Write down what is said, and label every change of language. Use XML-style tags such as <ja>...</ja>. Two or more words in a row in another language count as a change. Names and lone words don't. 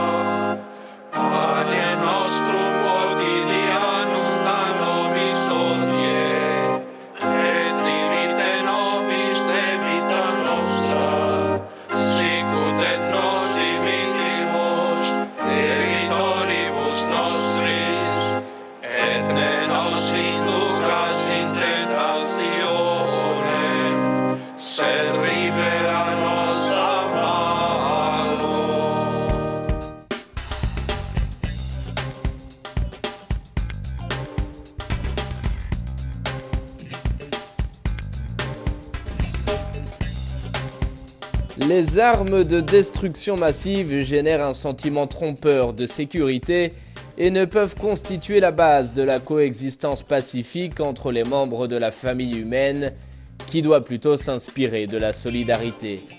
<la>Pane nostrum quotidianum da nobis hodie, et dimite nobis debita nostra, sicut et nos dimitimus debitoribus nostris, et ne nos inducas in tentationem, sed libera nos a malo.</la> <fr>Les armes de destruction massive génèrent un sentiment trompeur de sécurité et ne peuvent constituer la base de la coexistence pacifique entre les membres de la famille humaine, qui doit plutôt s'inspirer de la solidarité.</fr>